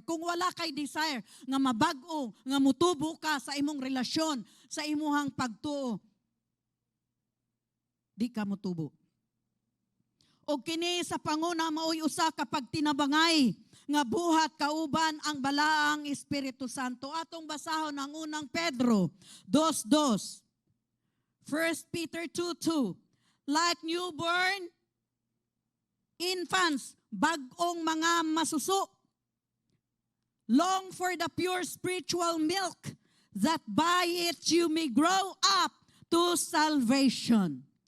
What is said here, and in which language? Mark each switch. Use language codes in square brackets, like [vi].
[ceb] Kung wala kay desire nga mabag-o, nga mutubo ka sa imong relasyon, sa imuhang pagtuo, di ka mutubo. O kini sa panguna maoy usa kapag tinabangay nga buhat kauban ang balaang Espiritu Santo. Atong basahon ang unang Pedro 2:2. [en] 1 Peter 2:2. Like newborn infants, [ceb] bagong mga masuso, [en] long for the pure spiritual milk, that by it you may grow up to salvation.